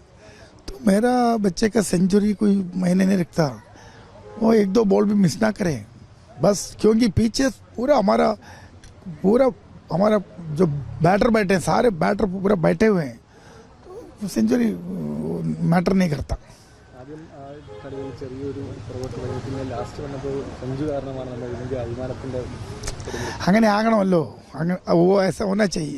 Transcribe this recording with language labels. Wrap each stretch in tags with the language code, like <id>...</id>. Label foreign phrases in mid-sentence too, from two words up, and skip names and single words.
<hi>तो मेरा बच्चे का सेंचुरी कोई मायने नहीं रखता, वो 1-2 बॉल भी मिस ना करे बस, क्योंकि पीछे पूरा हमारा जो बैटर बैठे हैं, सारे बैटर पूरा बैठे हुए हैं, तो सेंचुरी मैटर नहीं करता.</hi> <ml>ആദ്യം ആ കളിയിൽ ചെറിയൊരു പുറകോട്ട് പോയി, പിന്നെ ലാസ്റ്റ് വന്നപ്പോൾ സഞ്ജു കാരണമാണ് നമ്മൾ ഇതിൻ്റെ അഭിമാനത്തിൻ്റെ അങ്ങനെ ആകണമല്ലോ, അങ്ങനെ</ml> <hi>वो ऐसा होना चाहिए.</hi>